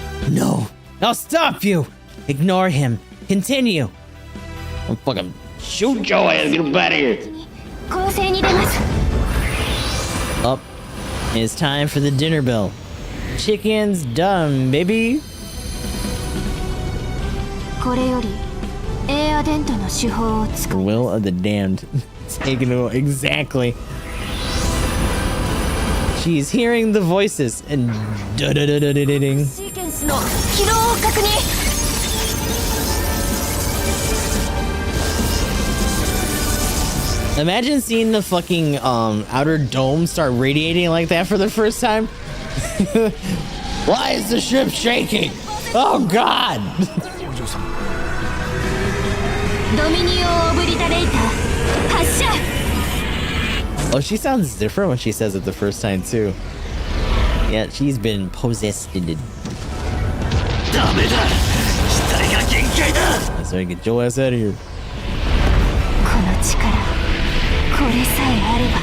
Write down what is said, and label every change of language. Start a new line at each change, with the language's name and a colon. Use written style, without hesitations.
English: No, I'll stop you. Ignore him. Continue. I'm fucking shoot your ass. Get him out of here.
Japanese: 攻勢に出ます
English: Up. It's time for the dinner bell. Chicken's done, baby.
Japanese: これよりエアデントの手法を使う
English: Will of the damned. Taking it exactly. She's hearing the voices and da-da-da-da-da-ding.
Japanese: シーケンスの起動を確認
English: Imagine seeing the fucking outer dome start radiating like that for the first time. Why is the ship shaking? Oh god!
Japanese: ドミニオンオブリタレーター発射
English: Oh, she sounds different when she says it the first time too. Yeah, she's been possessed.
Japanese: ダメだ。死体が限界だ。
English: So get your ass out of here.
Japanese: この力これさえあれば